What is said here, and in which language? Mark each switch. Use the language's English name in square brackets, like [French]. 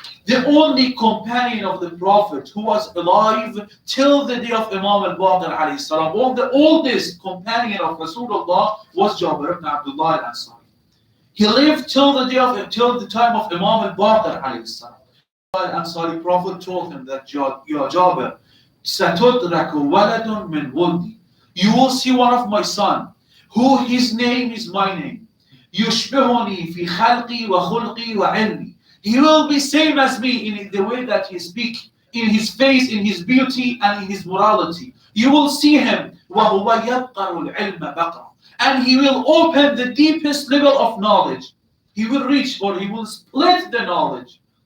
[English] The only companion of the Prophet who was alive till the day of Imam al-Baqir alayhi salam, the oldest companion of Rasulullah was Jabir ibn Abdullah al-Ansari. He lived till the time of Imam al-Baqir alayhi salam. Al-Ansari Prophet told him that, Ya Jabir, [Arabic] سَتُدْرَكُ وَلَدٌ مِّن وُلْدِي. [English] You will see one of my son, who his name is my name. [Arabic] يشبهني في خلقي وخلقي وعلمي. [English] He will be same as me in the way that he speaks, in his face, in his beauty, and in his morality. You will see him [Arabic] وهو يبقر العلم بقرا. [English] And he will open the deepest level of knowledge. He will reach, or he will split the knowledge.